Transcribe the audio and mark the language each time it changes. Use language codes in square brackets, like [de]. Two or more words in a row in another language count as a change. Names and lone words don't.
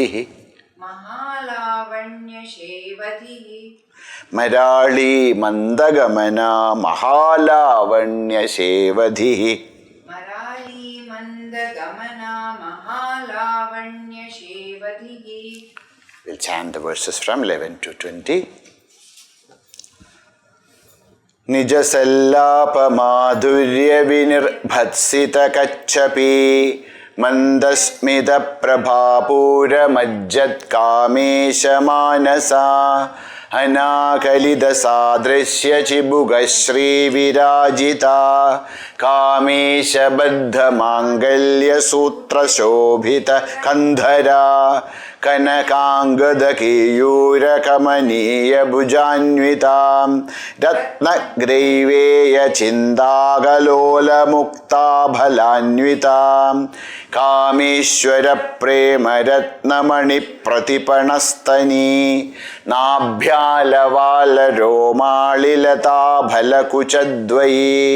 [sa] മഹാലാവണ്യ ശേവതി മരാളീ മന്ദഗമന മഹാലാവണ്യ ശേവധി മരാളീ മന്ദഗമന മഹാലാവണ്യ ശേവതി [en] We'll chant the verses from 11 to 20. [sa] निजसल्लापमाधुर्यविनिर्भत्सितकच्छपि मन्दस्मितप्रभापूरमज्जत्कामेशमानसा अनाकलितसादृश्यचिबुगश्रीविराजिता कामेशबद्धमाङ्गल्यसूत्रशोभितकन्धरा കനകാംഗദകേയൂരകമനീയഭുജാന്വിതാം രത്നഗ്രൈവേയചിന്താകലോലമുക്താഫലാന്വിതാം കാമേശ്വരപ്രേമരത്നമണിപ്രതിപണസ്തനീ നാഭ്യാലവാലരോമാളിലതാഫലകുചദ്വയീ